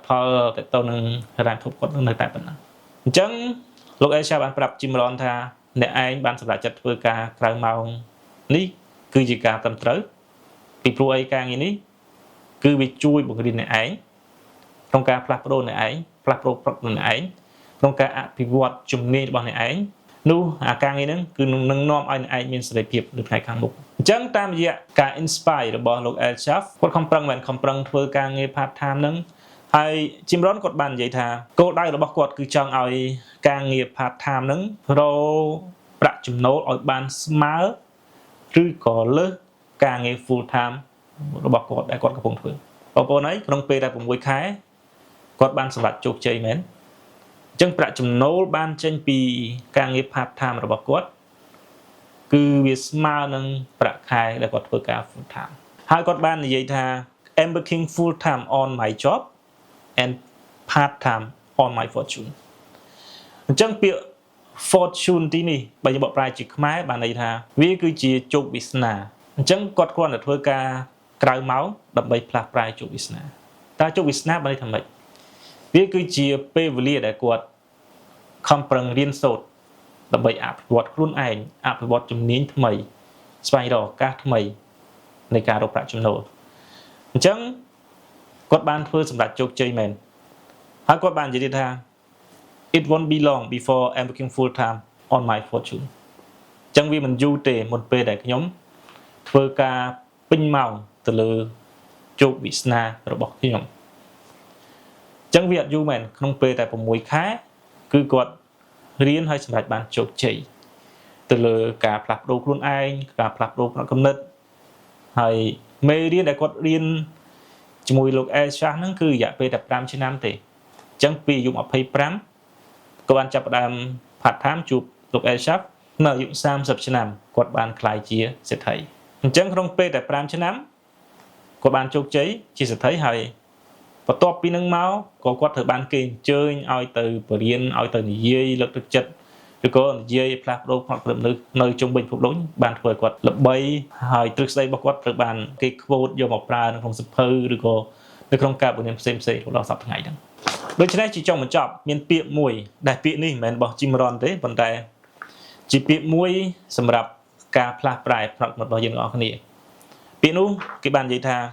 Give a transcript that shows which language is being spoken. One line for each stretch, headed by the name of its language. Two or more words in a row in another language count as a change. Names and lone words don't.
Khmer: ផលទៅនឹងហិរញ្ញវត្ថុគាត់នៅតែប៉ុណ្ណឹងអញ្ចឹងលោកអេសាបានប្រាប់ជីមរ៉ុនថាអ្នកឯងបានសម្រេចចិត្តធ្វើការក្រៅម៉ោងនេះគឺជាការត្រឹមត្រូវពីព្រោះអីការងារនេះគឺវាជួយបង្រៀនអ្នកឯ ងក្នុងការផ្លាស់ប្ដូរអ្នកឯងផ្លាស់ប្ដូរប្រកបអ្នកឯងក្នុងការអភិវឌ្ឍជំនាញរបស់អ្នកឯងនោះអាការងារហ្នឹងគឺនឹងនាំ ឲ្យអ្នកឯងមានសេរីភាពនៅថ្ងៃខាងមុខអញ្ចឹងតាមរយៈការ inspire របស់លោក El Chaf គាត់ខំប្រឹងធ្វើការងារ
English: part time
Khmer: ហ្នឹងហើយជីមរ៉ុនគាត់បាននិយាយថាគោលដៅរបស់គាត់គឺចង់ឲ្យការងារ
English: part time
Khmer: ហ្នឹងរកប្រាក់ចំណូលឲ្យបានស្មើឬក៏លើសការងារ
English: full time
Khmer: របស់គាត់ដែលគាត់កំពុងធ្វើបងប្អូនអីក្នុងពេលដែល6ខែគាត់បានសម្រេចជោគជ័យមែនអញ្ចឹងប្រាក់ចំណូលបានចេញពីការងារ
English: part time
Khmer: របស់គាត់ គឺវាស្មើនឹងប្រាក់ខែដែលគាត់ធ្វើការ
English: full time
Khmer: ហើយគាត់បាននិយាយថា
English: I'm working full time on my job and part time on my fortune
Khmer: អញ្ចឹងពាក្យ fortune ទីនេះបើយើងបក ប្រែជាខ្មែរបានន័យថាវាគឺជាជោគវាសនាអញ្ចឹងគាត់គ្រាន់តែធ្វើការក្រៅម៉ោងដើម្បីផ្លាស់ប្រែជោគវាសនាតើជោគវាសនាបានន័យថាម៉េចវាគឺជាពេលវេលាដែលគាត់ខំប្រឹងរៀនសូត្រដើម្បីអភិវឌ្ឍខ្លួនឯងអភិវឌ្ឍជំនាញថ្មីស្វែងរកឱកាសថ្មីនៃការរកប្រាក់ចំណូលអញ្ចឹងគាត់បានធ្វើសម្រាប់ជោគជ័យមែនហើយគាត់បាននិយាយថា
English: it won't be long before I'm working full time on my fortune
Khmer: អញ្ចឹងវាមិនយូរទេមុនពេលដែលខ្ញុំធ្វើការពេញម៉ោងទៅលើជោគវាសនារបស់ខ្ញុំអញ្ចឹងវាអត់យូរមែនក្នុងពេលតែ6ខែគឺគាត់រៀនហើយសម្រេចបានជោគជ័យទៅលើការផ្លាស់ប្ដូរខ្លួន ឯងការផ្លាស់ប្ដូរផ្នត់គំនិតហើយមេរៀនដែលគាត់រៀនជាមួយលោកអេសាសហ្នឹងគឺរយៈពេលតែ5ឆ្នាំទេអញ្ចឹងពីអាយុ25គាត់បានចាប់ផ្ដើម
English: part time
Khmer: ជួបលោកអេសាសនៅអាយុ 30ឆ្នាំគាត់បានក្លាយជាសេដ្ឋីអញ្ចឹងក្នុងពេលតែ5ឆ្នាំគាត់បានជោគជ័យជាសេដ្ឋីហើយបន្ទាប់ពីនឹងមកក៏គាត់ត្រូវបាន គេអញ្ជើញឲ្យទៅបរៀនឲ្យទៅនិយាយលើកទឹកចិត្តឬក៏និយាយផ្លាស់ប្ដូរផ្នត់គំនិតនៅជុំវិញពិភពលោកបានធ្វើឲ្យគាត់ល្បីហើយទ្រឹស្ដីរបស់គាត់ត្រូវបានគេខ្វូតយកមកប្រើនៅក្នុងសៀវភៅឬក៏នៅក្នុងការបង្រៀនផ្សេងៗរបស់សប្តាហ៍ថ្ងៃហ្នឹងដូច្នេះជាចុងបញ្ចប់មានពាក្យមួយដែលពាក្យនេះមិនមែនរបស់ Jim Rohn ទេប៉ុន្តែជាពាក្យមួយសម្រាប់ការផ្លាស់ប្រែផ្នត់គំនិតរបស់យើងទាំងអស់គ្នាពាក្យនោះគេបាននិយាយថា